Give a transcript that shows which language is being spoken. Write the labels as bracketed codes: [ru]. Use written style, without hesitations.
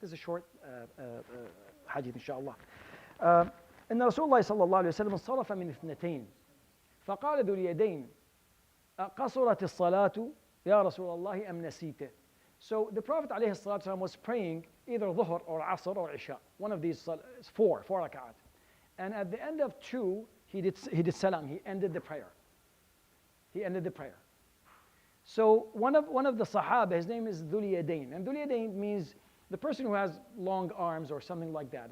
[en] This is a short hadith, inshallah. [ar] أن رسول الله صلى الله عليه وسلم انصرف من اثنتين فقال ذو اليدين قصرت الصلاة يا رسول الله أم نسيته. [en] So the Prophet ﷺ was praying either Dhuhr or Asr or Isha, one of these four rak'at. And at the end of 2, he did salam, he ended the prayer. So one of the Sahaba, his name is Dhul Yadayn. And Dhul Yadayn means the person who has long arms or something like that.